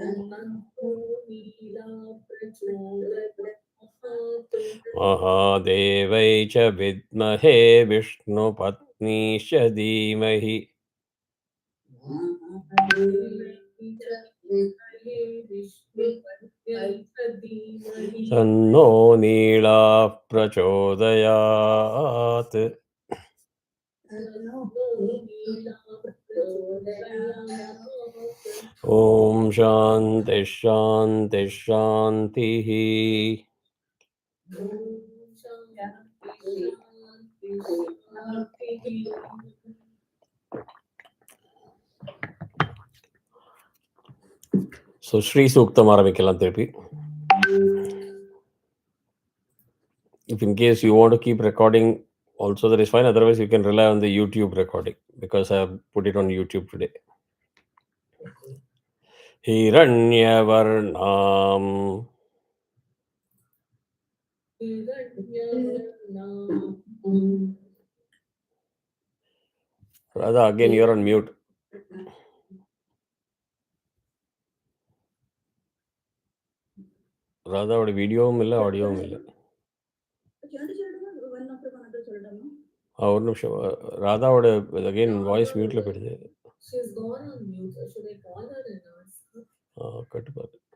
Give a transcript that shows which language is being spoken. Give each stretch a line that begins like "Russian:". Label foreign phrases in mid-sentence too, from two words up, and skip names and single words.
Sanskrit: महादेवै च विद्महे विष्णुपत्नीश्च धीमहि तन्नो नीला प्रचोदयात्. ॐ शान्ति शान्ति शान्तिः.
Tamil: So Srisuktam ஆரம்பிக்கலாம் திருப்பி.
English: If in case you want to keep recording also, that is fine. Otherwise you can rely on the YouTube recording because I have put it on YouTube today. Hiranyavarnam Radha, again you're on mute.
Tamil: ராதாவோட வீடியோவும் இல்லை ஆடியோவும் இல்லை. ஒரு நிமிஷம், ராதாவோட
English: again voice
Tamil: மியூட்ல போயிடுது. கட்டுப்பாடு.